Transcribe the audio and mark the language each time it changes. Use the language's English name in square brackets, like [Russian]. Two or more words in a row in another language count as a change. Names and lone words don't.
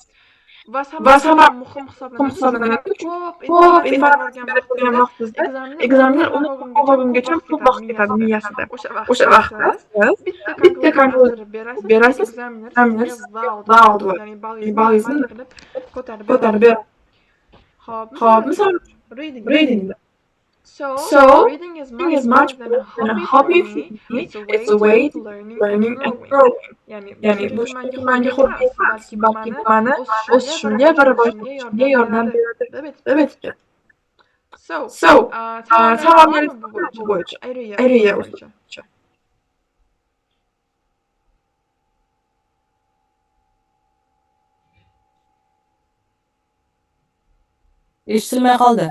[Uzbek] Va sabab muhim hisoblanadi, chunki ko'p informatsiya berib qo'ygan vaqtingizda examiner uni qolgungacha ko'p vaqt ketadi miyasida. O'sha vaqtda siz bitta konkluziya berasiz, examiner wow deydi. Ya'ni balangizni ko'tarib beradi. Xo'p, misol reading. [English] So reading is much more than a hobby for me. It's a way to learning and growing. [Uzbek] Yani bu shunchaki menga hobbi emas, balki meni o'sishimga va rivojlanishimga yordam beradi deb aytgan. Savollar bu bo'yicha. Ayriya bo'yicha. Eshitilmay qoldi.